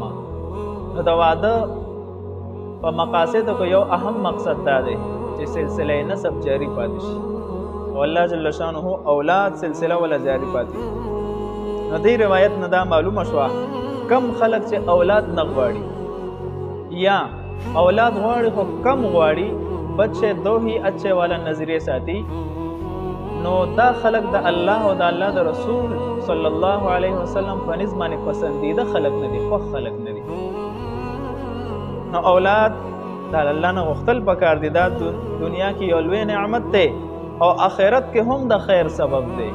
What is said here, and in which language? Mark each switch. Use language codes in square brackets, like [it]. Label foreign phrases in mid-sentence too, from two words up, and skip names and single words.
[ps] نو د واده په مقاصدو کې یو اهم مقصد دا دی چې سلسله نسب جاری پاتې شي او الله جل شانه اولاد سلسله ولا جاری پاتې. نو دې روایت نه دا معلومه شوه کم خلک چې اولاد نه غواړي یا اولاد غواړي خو کم غواړي [ur] بچے دو ہی اچھے والا نظریے ساتھی [ps] نو دا خلق د الله او د الله د رسول صلی الله علیه وسلم په نسبت باندې پسندیده خلق نه دي، خو خلق نه دي. نو اولاد د الله نه غوښتل پکار دي، دا دنیا کې یو لوی نعمت دی او آخرت کې هم د خیر سبب دی.